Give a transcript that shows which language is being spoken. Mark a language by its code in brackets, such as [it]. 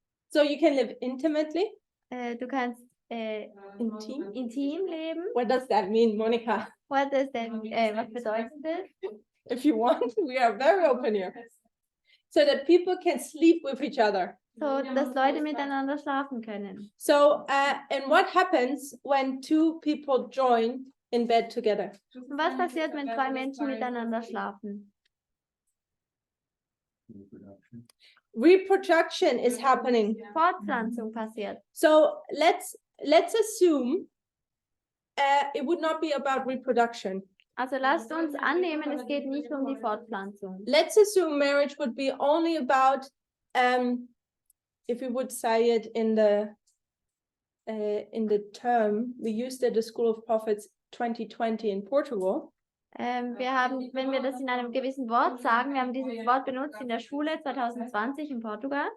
[en] So you can live intimately. [de] Du kannst intim leben. [en] What does that mean, Monica? [de] Was bedeutet das? [en] If you want, we are very open here. So that people can sleep with each other. [de] So, dass Leute miteinander schlafen können. [en] So, and what happens when two people join in bed together? [de] Und was passiert, wenn zwei Menschen miteinander schlafen? [en] Reproduction is happening. [de] Fortpflanzung passiert. [en] So let's assume it would not be about reproduction. [de] Also lasst uns annehmen, es geht nicht um die Fortpflanzung. [en] Let's assume marriage would be only about, if we would say it in the term we used at the School of Prophets 2020 in Portugal. [de] Wenn wir das in einem gewissen Wort sagen, wir haben dieses Wort benutzt in der Schule 2020 in Portugal.